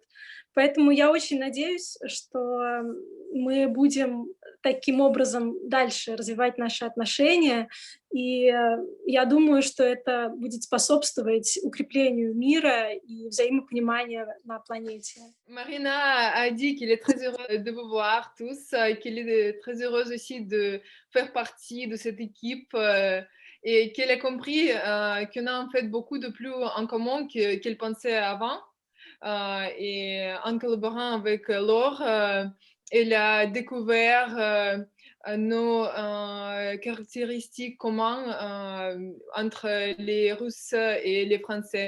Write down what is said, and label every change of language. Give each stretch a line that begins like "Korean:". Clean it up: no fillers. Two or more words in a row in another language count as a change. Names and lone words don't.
Russian: Поэтому я очень надеюсь, что мы будем таким образом дальше развивать наши отношения, и я думаю, что это будет способствовать укреплению мира и взаимопонимания на планете.
French: Marina a dit qu'il est très heureux de vous voir tous, qu'elle est très heureuse aussi de faire partie de cette équipe et qu'elle a compris qu'on a en fait beaucoup de plus en commun qu'elle pensait avant. Et en collaborant avec Laure, elle a découvert nos caractéristiques communes entre les Russes et les Français.